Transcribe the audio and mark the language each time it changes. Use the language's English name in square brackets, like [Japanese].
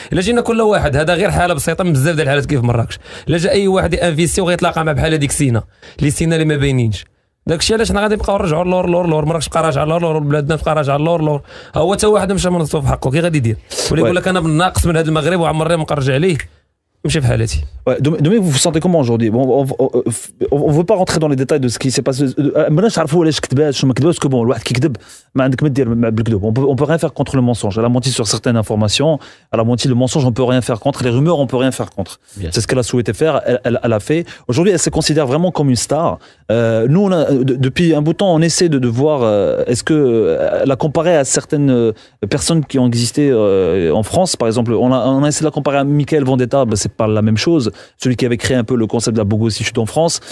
[Arabic] الا جينا كل واحد هذا غير حاله بسيطه من بزاف ديال الحالات كيف مراكش. الا جا اي واحد انفيستي وغيتلاقى مع بحال هذيك سينا اللي ما باينينش داك الشيء علاش حنا غادي نبقاو نرجعوا لور مراكش بقى راجعه لور بلادنا بقى راجعه لور هو حتى واحد مشى منصوب في حقه كي غادي يدير ولا يقول لك انا ناقص من هذا المغرب وعمري ما نرجع ليه. ماشي في حالتي. [French] Dominique, vous vous sentez comment aujourd'hui? On veut pas rentrer dans les détails de ce qui s'est passé. [Arabic] ما نعرفوا علاش كذبات شنو ما كذباتش كو بون الواحد كيكذب ما عندك ما دير بالكذب. [French] On peut rien faire contre le mensonge. Elle a menti sur certaines informations, elle a menti le mensonge, on peut rien faire contre, les rumeurs on peut rien faire contre. C'est ce qu'elle a souhaité faire, elle a fait. Aujourd'hui, elle se considère vraiment comme une star. Nous depuis un bout de temps, on essaie de voir est-ce que la comparer à certaines personnes qui ont existé en France par exemple, on a essayé de la comparer à Michael Vendetta, c'est pas la même chose, celui qui avait créé un peu le concept de la bogossitude en France.